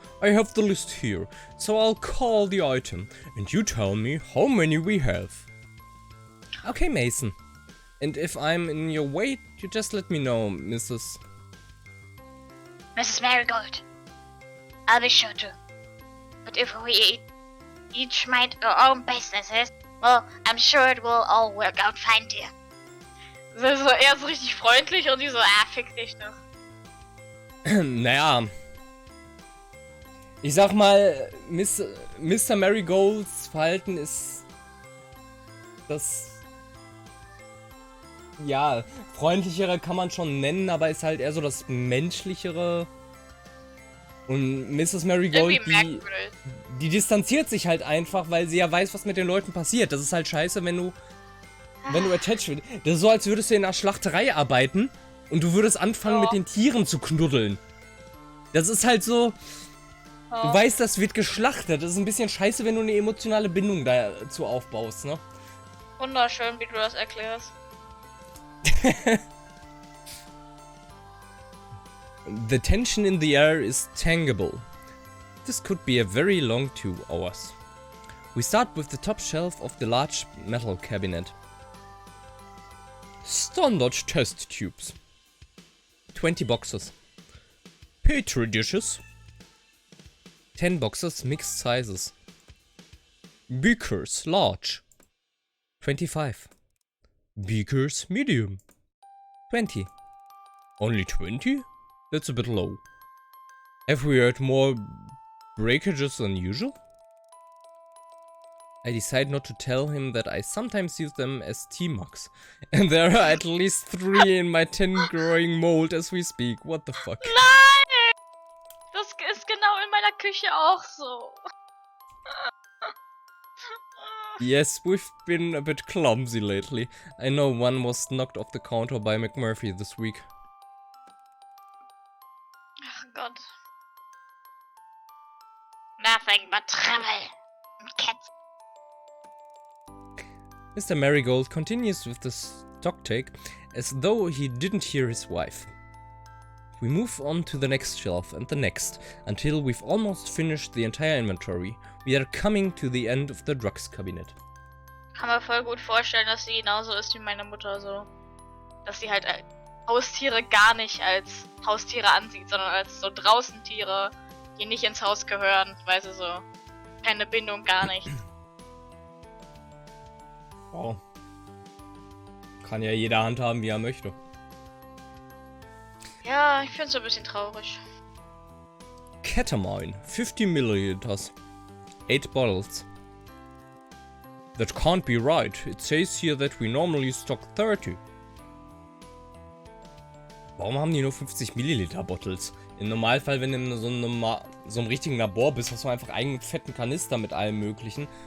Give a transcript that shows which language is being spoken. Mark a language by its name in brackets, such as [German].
[English] I have the list here, so I'll call the item, and you tell me how many we have. Okay, Mason. And if I'm in your way, You just let me know, Mrs. Marigold. I'll be sure to. But if we each mind our own businesses, well, I'm sure it will all work out fine, dear. [German] So, er ist richtig freundlich und die so, fick dich doch. Naja. Ich sag mal, Mr. Marigolds Verhalten ist das... Ja, freundlichere kann man schon nennen, aber ist halt eher so das menschlichere. Und Mrs. Marigold, die distanziert sich halt einfach, weil sie ja weiß, was mit den Leuten passiert. Das ist halt scheiße, wenn du attached wirst. Das ist so, als würdest du in einer Schlachterei arbeiten und du würdest anfangen, mit den Tieren zu knuddeln. Das ist halt so, du weißt, das wird geschlachtet. Das ist ein bisschen scheiße, wenn du eine emotionale Bindung dazu aufbaust, ne? Wunderschön, wie du das erklärst. [English] The tension in the air is tangible. This could be a very long 2 hours. We start with the top shelf of the large metal cabinet. Standard test tubes. 20 boxes. Petri dishes. 10 boxes mixed sizes. Beakers large. 25. Beakers medium. 20. Only 20? That's a bit low. Have we had more breakages than usual? I decide not to tell him that I sometimes use them as tea mugs. And there are at least 3 in my 10 growing mold as we speak. What the fuck? [German] Nein! Das ist genau in meiner Küche auch so. [English] Yes, we've been a bit clumsy lately. I know one was knocked off the counter by McMurphy this week. [German] Ach Gott. [English] Nothing but trouble and cats. Mr. Marigold continues with the stock take as though he didn't hear his wife. We move on to the next shelf and the next, until we've almost finished the entire inventory. We are coming to the end of the drugs cabinet. [German] Kann mir voll gut vorstellen, dass sie genauso ist wie meine Mutter so. Dass sie halt Haustiere gar nicht als Haustiere ansieht, sondern als so draußen Tiere, die nicht ins Haus gehören, weil sie so keine Bindung, gar nichts. Oh. Kann ja jeder handhaben, wie er möchte. Ja, ich find's so ein bisschen traurig. [English] Ketamine, 50 milliliters. 8 bottles. That can't be right. It says here that we normally stock 30. [German] Warum haben die nur 50 Milliliter Bottles? Im Normalfall, wenn du in so einem richtigen Labor bist, hast du einfach einen fetten Kanister mit allem möglichen.